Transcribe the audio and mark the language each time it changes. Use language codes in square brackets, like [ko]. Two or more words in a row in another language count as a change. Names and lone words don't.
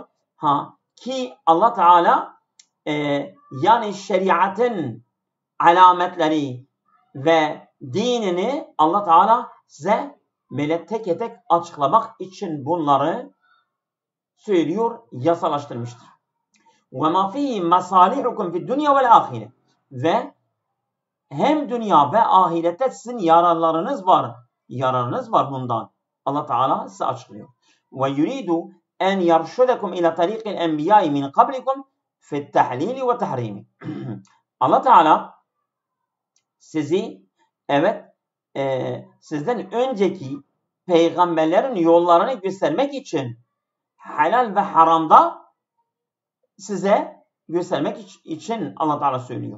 [tr] Ki Allah Teala yani şeriatın alametleri ve dinini Allah Teala size böyle tek tek açıklamak için bunları söylüyor, yasalaştırmıştır. [ar] وَمَا فِيهِ مَصَالِحُكُمْ فِي الدُّنْيَا وَالْآخِرَةِ [tr] ve hem dünya ve ahirette sizin yararlarınız var. Yararınız var bundan. Allah Teala size açıklıyor. [ar] وَيُرِيدُ أَنْ يَرْشُدَكُمْ إِلَى طَرِيقِ الْاَنْبِيَاءِ مِنْ قَبْلِكُمْ فِي التَّحْلِيلِ وَتَحْرِيمِ. [tr] Allah Teala sizi evet sizden önceki peygamberlerin yollarını göstermek için helal ve haramda size göstermek için Allah Teala söylüyor.